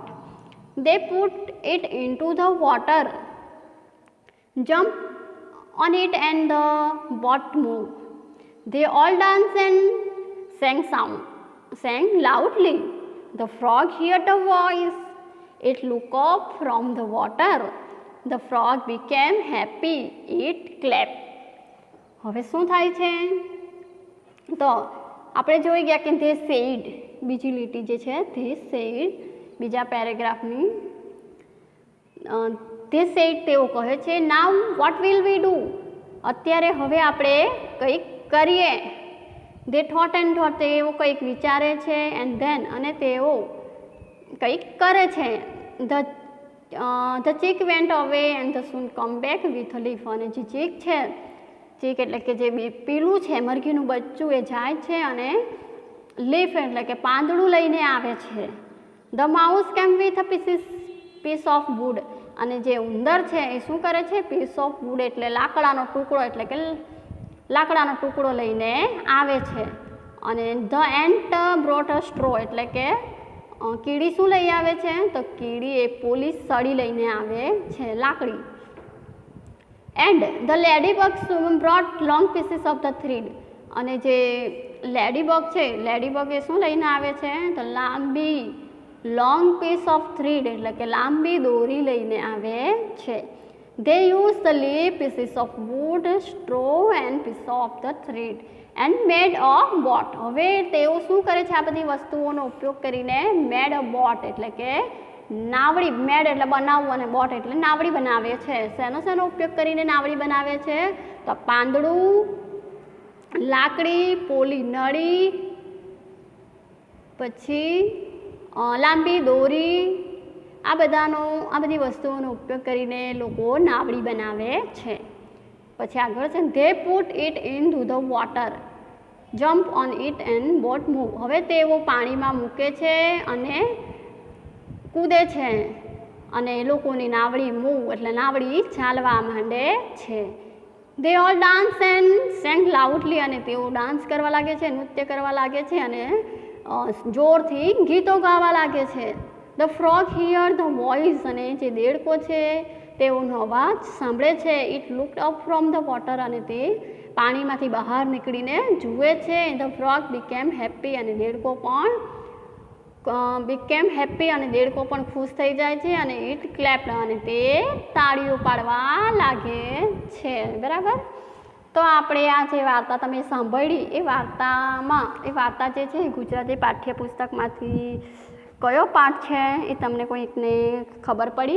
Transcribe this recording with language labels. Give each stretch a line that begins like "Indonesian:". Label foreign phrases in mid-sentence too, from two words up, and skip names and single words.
English: They put it into the water, jumped on it, and the boat moved. They all danced and sang loudly. The frog heard the voice. It looked up from the water. The frog became happy. It clapped.
Gujarati: હવે શું થાય છે? તો આપણે જોઈ ગયા કે
English: they said,
Gujarati: બીજી લીટી જે છે
English: they said,
Gujarati: બીજા પેરેગ્રાફની
English: they said
Gujarati: તેઓ કહે છે
English: now what will we do?
Gujarati: અત્યારે હવે આપણે કંઈક કરીએ.
English: they thought and thought,
Gujarati: તેઓ કંઈક વિચારે છે,
English: and then
Gujarati: અને તેઓ કંઈક કરે છે.
English: the chick went away and the soon come back with a leaf.
Gujarati: અને જે ચીક છે, ચીક એટલે કે જે પીલું છે મરઘીનું બચ્ચું, એ જાય છે અને લીફ એટલે કે પાંદડું લઈને આવે છે.
English: the mouse came with a piece of wood.
Gujarati: અને જે ઉંદર છે એ શું કરે છે?
English: piece of wood
Gujarati: એટલે લાકડાનો ટુકડો, એટલે કે લાકડાનો ટુકડો લઈને આવે છે. અને
English: the ant brought a straw
Gujarati: એટલે કે કીડી શું લઈ આવે છે? તો કીડી એ પોલીસ સળી લઈને આવે છે, લાકડી.
English: and the ladybug brought long pieces of the thread.
Gujarati: અને જે લેડીબગ છે, લેડીબગ એ શું લઈને આવે છે? તો લાંબી
English: long piece of thread
Gujarati: એટલે કે લાંબી દોરી લઈને આવે છે.
English: they used the leaf, pieces of wood, straw, and piece of the thread, and made a boat.
Gujarati: હવે તેઓ શું કરે છે? આ બધી વસ્તુઓનો ઉપયોગ કરીને
English: made a boat
Gujarati: એટલે કે નાવડી, મેડ એટલે બનાવવું અને બોટ એટલે નાવડી બનાવે છે. શેનો ઉપયોગ કરીને નાવડી બનાવે છે? તો પાંદડું, લાકડી, પોલી નળી, પછી લાંબી દોરી, આ બધી વસ્તુઓનો ઉપયોગ કરીને લોકો નાવડી બનાવે છે. પછી આગળ છે
English: they put it into the water, jump on it, and boat move.
Gujarati: હવે તેઓ પાણીમાં મૂકે છે અને કૂદે છે, અને એ લોકોની નાવડી મૂવ એટલે નાવડી ચાલવા માંડે છે.
English: they all dance and sang loudly.
Gujarati: અને તેઓ ડાન્સ કરવા લાગે છે, નૃત્ય કરવા લાગે છે, અને જોરથી ગીતો ગાવા લાગે છે.
English: the frog heard the voice.
Gujarati: અને જે દેડકો છે તેઓનો અવાજ સાંભળે છે.
English: it looked up from the water.
Gujarati: અને તે પાણીમાંથી બહાર નીકળીને જુએ છે.
English: the frog became happy.
Gujarati: અને દેડકો પણ અને દેડકો પણ ખુશ થઈ જાય છે. અને
English: it clapped.
Gujarati: અને તે તાળીઓ પાડવા લાગે છે. બરાબર? તો આપણે આ જે વાર્તા તમે સાંભળી એ વાર્તા જે છે ગુજરાતી પાઠ્યપુસ્તકમાંથી કયો પાઠ છે એ તમને કોઈકને ખબર પડી?